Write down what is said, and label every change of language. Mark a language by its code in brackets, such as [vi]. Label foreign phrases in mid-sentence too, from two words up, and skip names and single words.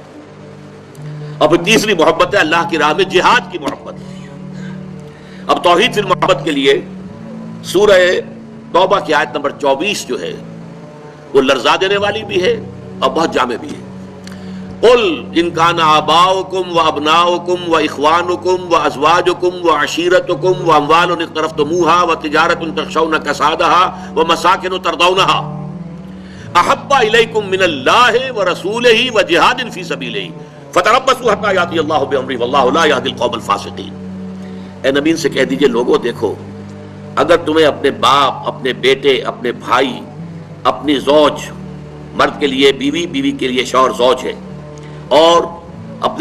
[ur] اور پھر تیسری محبت ہے اللہ کی راہ میں جہاد کی محبت. اب توحید فی المحبت کے لیے سورہ توبہ کی آیت نمبر 24 جو ہے وہ لرزا دینے والی بھی ہے اور بہت جامع بھی ہے. [ar] قل ان کان آباؤکم و ابناؤکم و اخوانکم و ازواجکم و عشیرتکم و اموال اقترفتموها و تجارت تخشون کسادها و مساکن ترضونها احب الیکم من اللہ و رسولہ و جہاد فی سبیلہ فتربصوا حتی یاتی اللہ بامرہ واللہ لا یہدی القوم الفاسقین. [ur] اے نبی سے کہہ دیجئے لوگوں دیکھو، اگر تمہیں اپنے باپ، اپنے بیٹے، اپنے بھائی، اپنی زوج، مرد کے لیے بیوی، بیوی کے لیے شوہر زوج ہے، اور اپنے